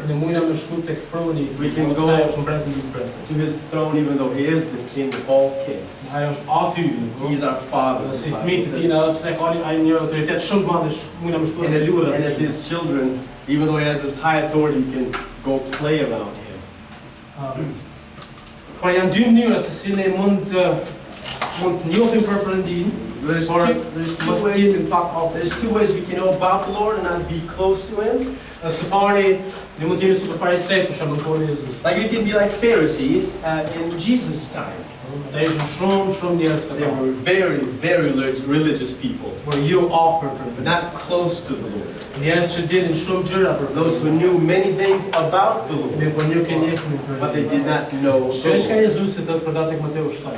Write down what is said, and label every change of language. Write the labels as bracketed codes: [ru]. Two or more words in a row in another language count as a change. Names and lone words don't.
[en] We can go to His throne even though He is the King of all kings. He is our Father. And as His children, even though He has this high authority, you can go play around Him. [sq] Por janë dy mënyra se si ne mund të njohim për Perëndin. [en] There's two ways we can know about the Lord and not be close to Him. [sq] Së pari, ne mund të jemi super farisej për shembull kohën e Jezusit. [en] Like you can be like Pharisees in Jesus' time. They were very, very religious people, but not close to the Lord. Those who knew many things about the Lord, but they did not know the Lord.